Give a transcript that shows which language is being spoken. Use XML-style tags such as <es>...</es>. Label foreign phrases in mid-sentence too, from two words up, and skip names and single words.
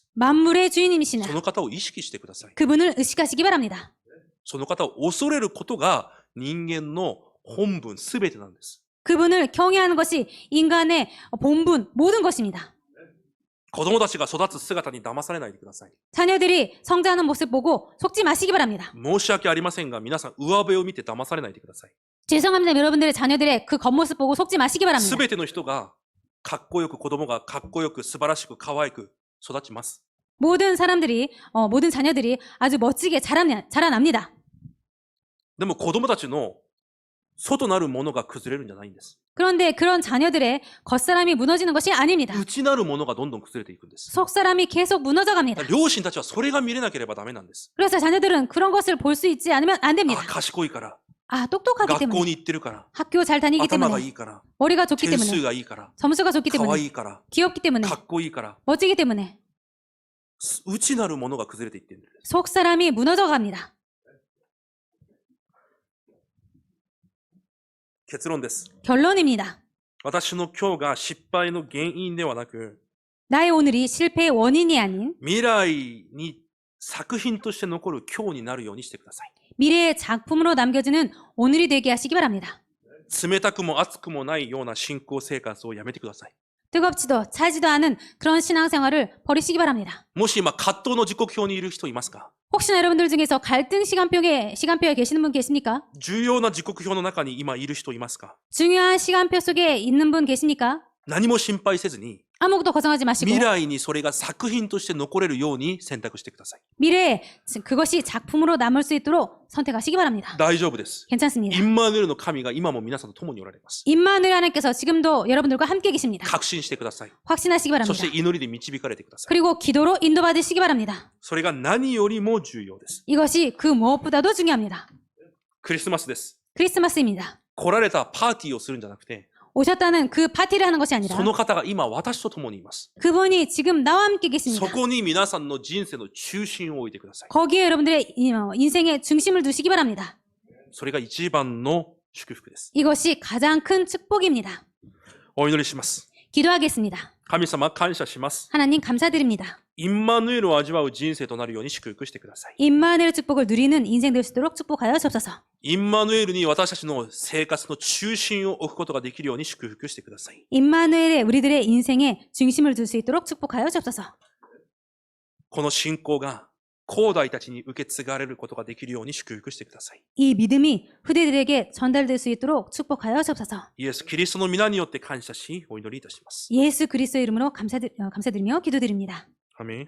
<ko>만물의 주인님이시나</ko> <ja>その方を意識してください。</ja> <ko>그분을 의식하시기 바랍니다.</ko> <ja>その方を恐れることが人間の本分すべてなんです。</ja> <ko>그분을 경외하는 것이 인간의 본분, 모든 것입니다.</ko> <ja>子供たちが育つ姿に騙されないでください。</ja> <ko>자녀들이 성장하는 모습 보고 속지 마시기 바랍니다.</ko> <ja>申し訳ありませんが、皆さん上辺を見て騙されないでください。</ja> <ko>죄송합니다. 여러분들의 자녀들의 그 겉모습 보고 속지 마시기 바랍니다.</ko> <ja>すべての人がかっこよく、子供がかっこよく、素晴らしく、可愛く育ちます。</ja> <ko>모든 사람들이, 모든 자녀들이 아주 멋지게 자라납니다.</ko> <ja>でも子供たちの外なるものが崩れるんじゃないんです。</ja> <ko>그런데 그런 자녀들의 겉사람이 무너지는 것이 아닙니다.</ko> <ja>内なるものがどんどん崩れていくんです。</ja> <ko>속사람이 계속 무너져 갑니다.</ko> <ja>両親たちはそれが見れなければダメなんです。</ja> <ko>그래서 자녀들은 그런 것을 볼 수 있지 않으면 안</ko> <ja>あ、</ja> <ko>됩니다.</ko> <ja>賢いから、</ja> <ko>아, 똑똑하기</ko> <ja>学校</ja> <ko>때문에,</ko> <ja>に行ってるから、</ja> <ko>학교 잘 다니기</ko> <ja>頭がい</ja> <ko>때문에,</ko> <ja>いから、</ja> <ko>머리가 좋기</ko> <ja>点数</ja> <ko>때문에,</ko> <ja>がいいから、</ja> <ko>점수가 좋기</ko> <ja>可愛</ja> <ko>때문에,</ko> <ja>いから、</ja> <ko>귀엽기 때문에,</ko> <ja>かっこいいから、</ja> <ko>멋지기 때문에</ko> <ja>内なるものが崩れていってるんです。</ja> <ko>속사람이 무너져 갑니다.</ko> <ja>結論です。</ja> <ko>결론입니다.</ko> <ja>私の今日が失敗の原因ではなく、</ja> <ko>나의 오늘이 실패의 원인이 아닌</ko> <ja>未来に作品として残る今日になるようにしてください。</ja> <ko>미래의 작품으로 남겨지는 오늘이 되게 하시기 바랍니다.</ko> <ja>冷たくも熱くもないような信仰生活をやめてください。</ja> <ko>뜨겁지도 차지도 않은 그런 신앙생활을 버리시기 바랍니다.</ko> <ja>もし今葛藤の時刻表にいる人いますか？</ja> <ko>혹시나 여러분들 중에서 갈등 시간표에 계시는 분 계십니까?</ko> <ja>重要な時刻表の中に今いる人いますか？</ja> <ko>중요한 시간표 속에 있는 분 계십니까?</ko> <ja>何も心配せずに</ja> <ko>아무것도 걱정하지 마시고</ko> <ja>未来にそれが作品として残れるように選択してください。</ja> <ko>미래에 그것이 작품으로 남을 수 있도록 선택하시기 바랍니다.</ko> <ja>大丈夫です。</ja> <ko>괜찮습니다.</ko> <ja>インマヌエルの神が今も皆さんと共におられます。</ja> <ko>임마누엘 하나님께서 지금도 여러분들과 함께 계십니다.</ko> <ja>確信してください。</ja> <ko>확신하시기</ko> <ja>そ</ja> <ko>바랍니다.</ko> <ja>して祈りで導かれてください。</ja> <ko>그리고 기도로 인도받으시기 바랍니다.</ko> <ja>それが何よりも重要です。</ja> <ko>이것이 그 무엇보다도 중요합니다.</ko> <ja>クリスマスです。</ja> <ko>크리스마스입니다.</ko> <ja>来られたパーティーをするんじゃなくて、</ja> <ko>오셨다는 그 파티를 하는 것이 아니라</ko> <ja>その方が今私と共にいます。</ja> <ko>그분이 지금 나와 함께</ko> <ja>そ</ja> <ko>계십니다.</ko> <ja>こに皆さんの人生の中心を置いてください。</ja> <ko>거기에 여러분들의 인생의 중심을 두시기 바랍니다.</ko> <ja>それが一番の祝福です。</ja> <ko>이것이 가장 큰 축복입니다.</ko> <ja>お祈りします。</ja> <ko>기도하겠습니다.</ko> <ja>神様感謝します。</ja> <ko>하나님 감사드립니다.</ko> <ja>インマヌエルを味わう人生となるように祝福してください。</ja> <ko>임마누엘 축복을 누리는 인생 될 수 있도록 축복하여 주옵소서.</ko> <ja>インマヌエルに私たちの生活の中心を置くことができるように祝福してください。</ja> <ko>임마누엘에 우리들의 인생에 중심을 둘 수 있도록 축복하여 주옵소서.</ko> <ja>この信仰が後代たちに受け継がれることができるように祝福してください。</ja> <ko>이 믿음이 후대들에게 전달될 수 있도록 축복하여 주옵소서.</ko> <ja>イエス・キリストの皆によって感謝し、お祈りいたします。</ja> <ko>예수 그리스도의 이름으로 감사드리며 기도드립니다. 아멘.</ko>